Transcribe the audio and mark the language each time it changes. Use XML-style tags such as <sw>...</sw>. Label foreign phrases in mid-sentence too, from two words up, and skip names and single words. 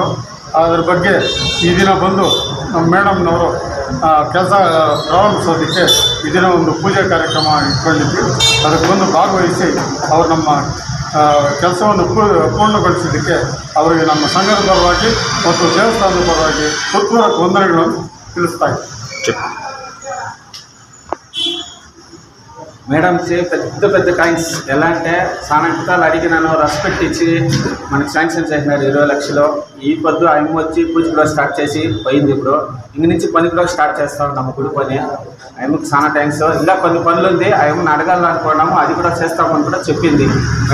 <kn>ಅದರ ಬಗ್ಗೆ ಈ ದಿನ ಬಂದು ನಮ್ಮ ಮೇಡಮ್ನವರು ಕೆಲಸ ಪ್ರಾರಂಭಿಸೋದಕ್ಕೆ ಈ ದಿನ ಒಂದು ಪೂಜೆ ಕಾರ್ಯಕ್ರಮ ಇಟ್ಕೊಂಡಿದ್ವಿ. ಅದಕ್ಕೆ ಬಂದು ಭಾಗವಹಿಸಿ ಅವರು ನಮ್ಮ ಕೆಲಸವನ್ನು ಪೂರ್ಣಗೊಳಿಸಿದ್ದಕ್ಕೆ ಅವರಿಗೆ ನಮ್ಮ ಸಂಘದ ಪರವಾಗಿ ಮತ್ತು ದೇವಸ್ಥಾನದ ಪರವಾಗಿ ಹೃತ್ಪೂರ್ವಕ ವಂದನೆಗಳನ್ನು ತಿಳಿಸ್ತಾ ಇದ್ದೀವಿ.</kn> <te>మేడంకి పెద్ద పెద్ద థ్యాంక్స్. ఎలా అంటే చాలా ఎంతకాలు అడిగినాను, రెస్పెక్ట్ ఇచ్చి మనకి శాంక్షన్ చేసినారు 20 లక్షలు. ఈ పొద్దు ఆయన వచ్చి పూజ కూడా స్టార్ట్ చేసి పోయింది. ఇప్పుడు ఇంక నుంచి పని కూడా స్టార్ట్ చేస్తా ఉన్నాము, గుడి పని. ఆయనకి చాలా థ్యాంక్స్. ఇంకా కొన్ని పనులు ఉంది, ఆయన్ని అడగాలనుకున్నాము, అది కూడా చేస్తామని కూడా చెప్పింది.</te>